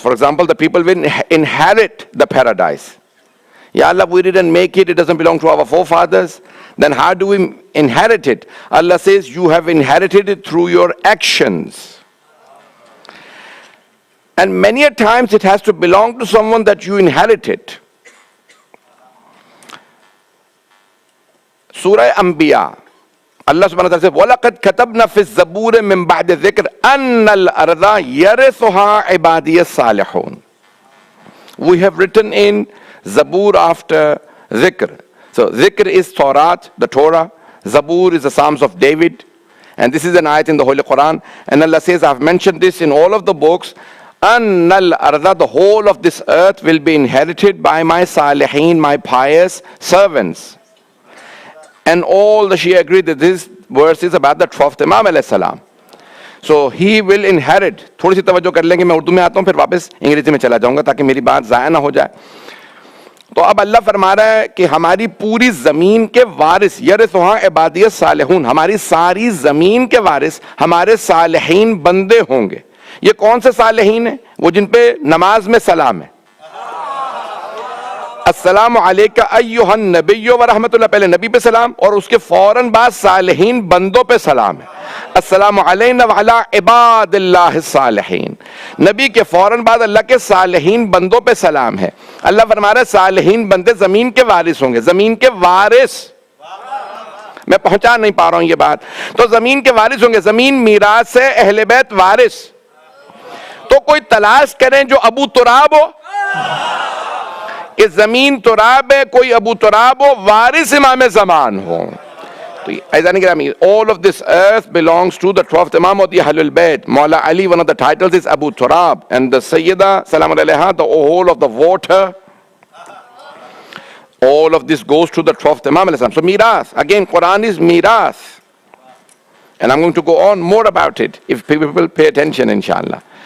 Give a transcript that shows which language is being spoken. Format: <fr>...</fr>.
<en>For example, the people will inherit the paradise. Ya Allah, we didn't make it, it doesn't belong to our forefathers. Then how do we inherit it? Allah says, you have inherited it through your actions. And many a times it has to belong to someone that you inherit it. Surah Anbiya, Allah subhanahu wa ta'ala says,</en> <ar>وَلَقَدْ كَتَبْنَا فِي الزَّبُورِ مِن بَعْدِ الذِّكْرِ أَنَّ الْأَرْضَ يَرِثُهَا عِبَادِيَ الصَّالِحُونَ.</ar> <en>We have written in Zabur after Zikr. So Zikr is Tawrat, the Torah. Zabur is the Psalms of David. And this is an ayat in the Holy Quran. And Allah says, I've mentioned this in all of the books.</en> <ar>أَنَّ الْأَرْضَ,</ar> <en>the whole of this earth will be inherited by my salihin, my pious servants. And all the Shia agree that this verse is about the 12th Imam alayhi salam. So he will inherit.</en> <hi>थोड़ी सी तवज्जो कर लेंगे, मैं उर्दू में आता हूँ फिर वापस अंग्रेजी में चला जाऊंगा ताकि मेरी बात ज़ाया ना हो जाए. तो अब अल्लाह फरमा रहा है कि हमारी पूरी जमीन के वारिस</hi> <ar>यरिसुहा इबादियस सालिहून,</ar> <hi>हमारी सारी जमीन के वारिस हमारे सालिहीन बंदे होंगे. ये कौन से सालिहीन है? वो जिन पे नमाज में सलाम है.</hi> <ar>अस्सलामु अलैका अय्युहन नबिय्यु व रहमतुल्लाह,</ar> <hi>पहले नबी पे सलाम और उसके फौरन बाद सालिहीन बंदों पे सलाम है.</hi> <ar>अस्सलामु अलैना व अला इबादिल्लाहिस सालिहीन,</ar> <hi>नबी के फौरन बाद अल्लाह के सालिहीन बंदों पे सलाम है. अल्लाह फरमा रहा है सालिहीन बंदे जमीन के वारिस होंगे. जमीन के वारिस, मैं पहुंचा नहीं पा रहा हूं ये बात. तो जमीन के वारिस होंगे. जमीन मीरास है, अहले बैत वारिस. तो कोई तलाश करें जो अबू तुराब हो, कि जमीन तुराब है, कोई अबू तुराब हो, वारिस इमाम ज़मान हो.</hi> <en>तो all of this earth belongs to the 12th Imam of the Ahlul Bayt. Mawla Ali, one of the titles is Abu Turab, and the Sayyida Salamun alayha, the whole of the water, all of this goes to the 12th Imam alayhi salam. So Mirath, again Quran is Mirath, and I'm going to go on more about it if people pay attention, inshallah.</en>